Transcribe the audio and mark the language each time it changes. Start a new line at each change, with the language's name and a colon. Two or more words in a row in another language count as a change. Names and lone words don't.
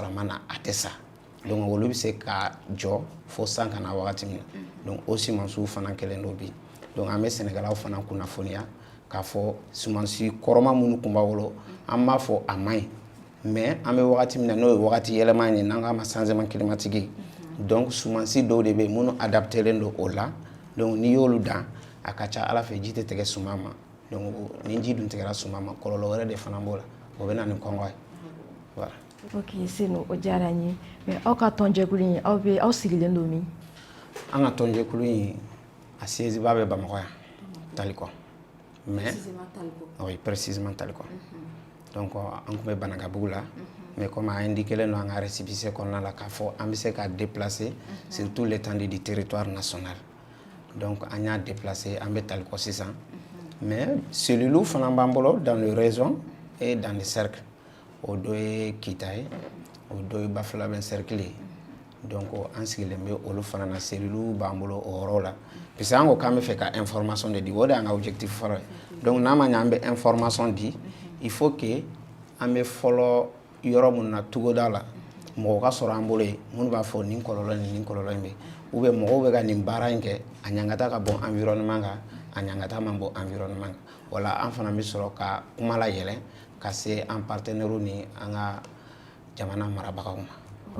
Bambara: a ma na a tɛ sa donc olu bɛ se ka jɔ fo san ka na wagati min na donc o sumansiw fana kɛlen dɔ bi donc an bɛ sɛnɛkɛlaw fana kunnafoniya k'a fɔ sumansi kɔrɔma minnu tun b'a bolo an b'a fɔ a man ɲi mais an bɛ wagati min na n'o ye wagati yɛlɛma ye n'an k'a ma
French: changement climatique
Bambara: donc sumansi dɔw de bɛ yen minnu adaptelen don o la donc n'i y'olu dan a ka ca ala fɛ ji tɛ tigɛ suman ma donc ni ji dun tigɛra suman ma kɔlɔlɔ wɛrɛ de fana b'o la o bɛ na ni kɔngɔ ye voilà. Ok, Senu, o diyara n ye mais aw ka tɔnjɛkulu in aw sigilen don min? An ka tɔnjɛkulu in a siège ba bɛ Bamakɔ yan Talikɔ
French: mais oui précisément
Bambara: Talikɔ donc an tun bɛ Banakabugu la mais comme a indiqué len don an ka récépissé kɔnɔna la k'a fɔ an bɛ se ka déplacer
French: sur tout l'étendue du territoire
Bambara: national donc an y'a déplacer an bɛ Talikɔ sisan mais cellules fana b'an bolo
French: dans le région et dans le cercle
Bambara: o dɔ ye Kita ye o dɔ ye Bafulaben cercle ye donc an sigilen bɛ olu fana na cellules b'an bolo o yɔrɔ la parce que an ko k'an bɛ fɛ ka information de di o de y'an ka objectif fɔlɔ ye donc n'a ma ɲɛ an bɛ information di
French: il faut que
Bambara: an bɛ fɔlɔ yɔrɔ minnu na togoda la mɔgɔ ka sɔrɔ an bolo yen minnu b'a fɔ nin kɔlɔlɔ in bɛ
French: ou bien
Bambara: mɔgɔw bɛ ka nin baara in kɛ a ɲangata ka bɔ environnement kan a ɲangata man bɔ environnement kan wala an fana bɛ sɔrɔ ka kuma la yɛlɛ ka se an partenaires ni an ka jamana marabagaw ma.